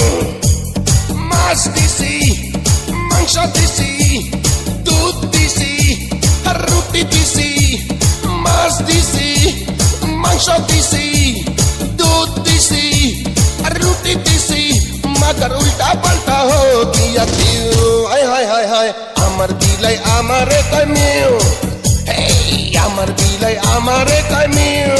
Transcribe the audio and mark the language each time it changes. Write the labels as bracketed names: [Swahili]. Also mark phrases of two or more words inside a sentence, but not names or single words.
[Bangla] মাছ দিছি, মাংস দিছি, দুধ দিছি, আর রুটি দিছি। মাছ দিছি, মাংস দিছি, দুধ দিছি, আর রুটি দিছি, [Hindi] मगर उल्टा पलटा हो गया जीव। [Bangla] हाय हाय हाय हाय আমার বিলাই আমারে কয় মিউ, আমার বিলাই আমারে কয় মিউ।